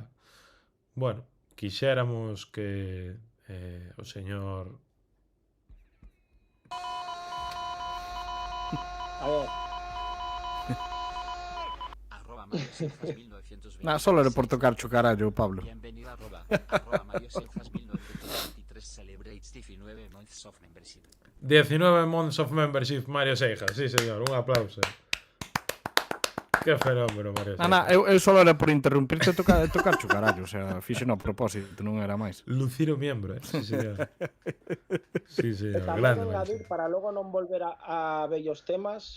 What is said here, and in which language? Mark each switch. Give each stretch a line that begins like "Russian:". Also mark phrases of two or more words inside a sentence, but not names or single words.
Galician: Bueno, quixéramos que o señor... A ver... Solo era por tocar cho carallo, Pablo.
Spanish: Bienvenido @Mario Silfas 1920.
English: months of membership. 19 months of membership,
Spanish: Mario Seijas. Sí, señor, un aplauso. Que fenómeno, Mario Ana, Seijas.
Galician: eu só era por interrumpirte e tocar cho carallo,
Spanish: o sea,
Galician: fixeno a propósito, non era máis.
Spanish: Luciro miembro, Sí, señor. Sí,
Galician: E
Spanish: señor.
Galician: tamén
Spanish: Grande, Mario engadir, Seijas.
Galician: para logo non volver a vellos temas,